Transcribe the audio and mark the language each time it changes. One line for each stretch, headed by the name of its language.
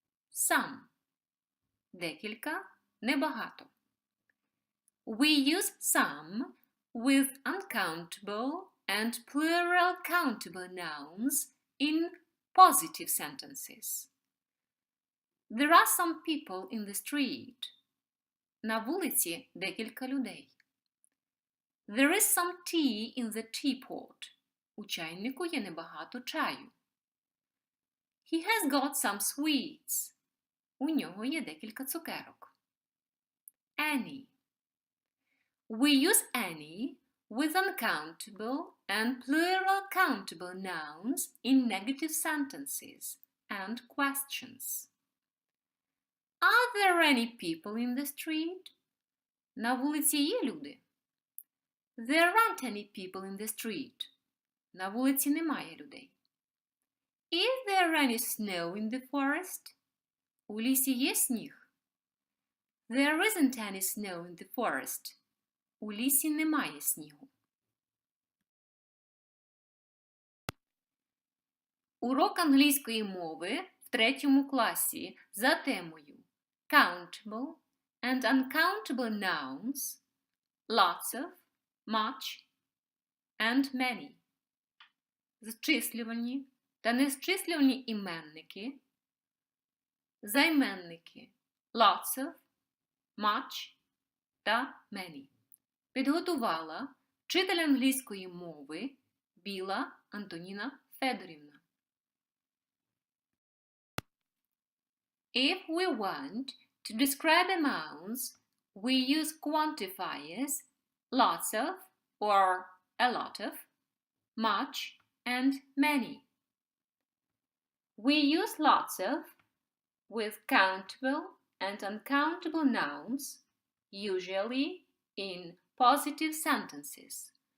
Ukrainian: Some – декілька, небагато.
English: We use some with uncountable and plural countable nouns in positive sentences. There are some people in the street.
Ukrainian: На вулиці декілька людей.
English: There is some tea in the teapot.
Ukrainian: У чайнику є небагато чаю.
English: He has got some sweets.
Ukrainian: У нього є декілька цукерок.
English: Any. We use any with uncountable and plural countable nouns in negative sentences and questions. Are there any people in the street?
Ukrainian: На вулиці є люди.
English: There aren't any people in the street.
Ukrainian: На вулиці немає людей.
English: Is there any snow in the forest?
Ukrainian: У лісі є сніг.
English: There isn't any snow in the forest.
Ukrainian: У лісі немає снігу. Урок англійської мови в 3 класі за темою Countable and uncountable nouns, lots of, much and many. Зчислювальні та незчислювальні іменники, займенники lots of, much та many. Підготувала вчитель англійської мови Біла Антоніна Федорівна.
English: If we want to describe amounts, we use quantifiers lots of or a lot of, much and many. We use lots of with countable and uncountable nouns, usually in positive sentences.